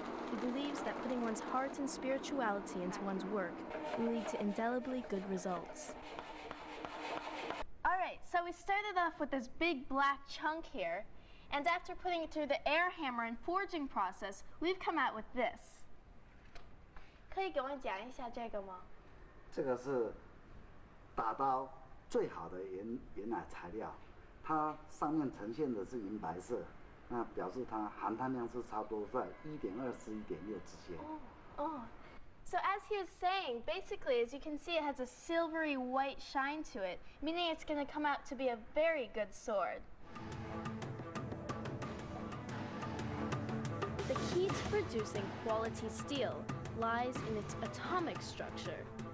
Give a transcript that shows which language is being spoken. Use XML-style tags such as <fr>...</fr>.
<en>He believes that putting one's heart and spirituality into one's work will lead to indelibly good results. All right, so we started off with this big black chunk here, and after putting it through the air hammer and forging process, we've come out with this.</en> <zh>可以给我们讲一下这个吗？这个是打刀最好的原来材料，它上面呈现的是银白色，那表示它含碳量是差不多在1.2至1.6之间。 Oh.</zh> <en>So as he was saying, basically, as you can see, it has a silvery white shine to it, meaning it's going to come out to be a very good sword. The key to producing quality steel lies in its atomic structure.</en>